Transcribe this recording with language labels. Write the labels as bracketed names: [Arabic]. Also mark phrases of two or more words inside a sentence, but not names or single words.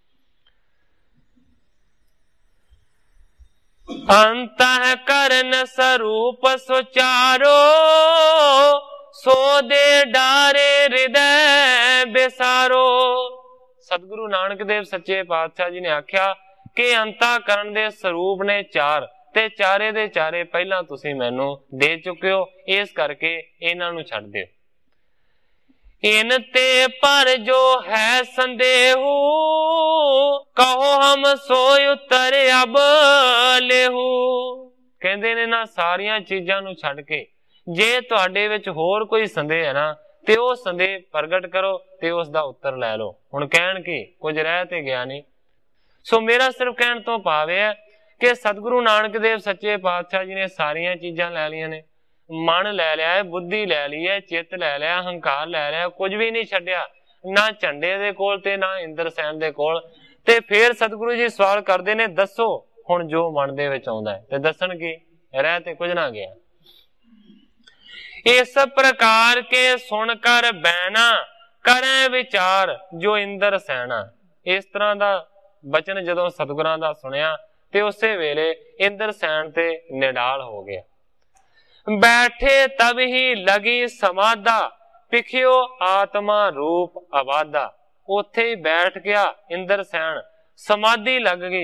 [Braj] अंतःकरण स्वरूप सुचारो, सो दे डारे हृदय बेसारो। [Punjabi] ਸਤਗੁਰੂ ਨਾਨਕ ਦੇਵ ਸੱਚੇ ਪਾਤਸ਼ਾਹ ਜੀ ਨੇ ਆਖਿਆ ਕਿ ਅੰਤਹਕਰਣ ਦੇ ਸਰੂਪ ਨੇ ਚਾਰ, ਤੇ ਚਾਰੇ ਦੇ ਚਾਰੇ ਪਹਿਲਾ ਤੁਸੀਂ ਮੈਨੂੰ ਦੇ ਚੁੱਕੇ ਹੋ, ਇਸ ਕਰਕੇ ਇਨ੍ਹਾਂ ਨੂੰ ਛੱਡ ਦਿਓ। [Braj] इन ते पर जो है संदेहू, कहो हम सोय उतर अब लेहू। [Punjabi] ਕਹਿੰਦੇ ਨੇ ਨਾ ਸਾਰੀਆਂ ਚੀਜ਼ਾਂ ਨੂੰ ਛੱਡ ਕੇ ਜੇ ਤੁਹਾਡੇ ਵਿੱਚ ਹੋਰ ਕੋਈ ਸੰਦੇਹ ਹੈ ਨਾ, ਤੇ ਵੋ ਸੰਦੇਹ ਪ੍ਰਗਟ ਕਰੋ ਤੇ ਉਸਕਾ ਉੱਤਰ ਲੈ ਲੋ। ਹੁਣ ਕਹਿਣ ਕੀ ਕੁਝ ਰਹਿ ਤੇ ਗਿਆ ਨਹੀਂ। ਸੋ ਮੇਰਾ ਸਿਰਫ਼ ਕਹਿਣ ਤੋਂ ਭਾਵ ਹੈ ਕਿ ਸਤਗੁਰੂ ਨਾਨਕ ਦੇਵ ਸੱਚੇ ਪਾਤਸ਼ਾਹ ਜੀ ਨੇ ਸਾਰੀਆਂ ਚੀਜ਼ਾਂ ਲੈ ਲਿਆ ਨੇ, ਮਨ ਲੈ ਲਿਆ ਹੈ, ਬੁੱਧੀ ਲੈ ਲਈ ਹੈ, ਚਿੱਤ ਲੈ ਲਿਆ, ਹੰਕਾਰ ਲੈ ਲਿਆ, ਕੁਝ ਭੀ ਨਹੀਂ ਛੱਡਿਆ, ਨਾ ਝੰਡੇ ਦੇ ਕੋਲ ਤੇ ਨਾ ਇੰਦਰਸੈਨ ਦੇ ਕੋਲ। ਤੇ ਫਿਰ ਸਤਗੁਰੂ ਜੀ ਸਵਾਲ ਕਰਦੇ ਨੇ, ਦੱਸੋ ਹੁਣ ਜੋ ਮਨ ਦੇ ਵਿੱਚ ਆਉਂਦਾ ਹੈ। ਤੇ ਦੱਸਣ ਕੀ ਰਹਿ ਤੇ ਕੁਝ ਨਾ ਗਿਆ। [Braj] इस प्रकार के सुनकर बैना करें विचार जो इंद्र सैना। [Punjabi] ਇਸ ਤਰ੍ਹਾਂ ਕਾ ਬਚਨ ਜਦੋਂ ਸਤਗੁਰਾਂ ਦਾ ਸੁਣਿਆ ਤੇ ਉਸੇ ਵੇਲੇ ਇੰਦਰ ਸੈਨ ਤੇ ਨਿਢਾਲ ਹੋ ਗਿਆ। [Braj] बैठे तब ही लगी समाधा पिखियो आत्मा रूप अबाधा। [Punjabi] ਉੱਥੇ ਹੀ ਬੈਠ ਗਿਆ ਇੰਦਰ ਸੈਨ, ਸਮਾਧੀ ਲੱਗ ਗਈ।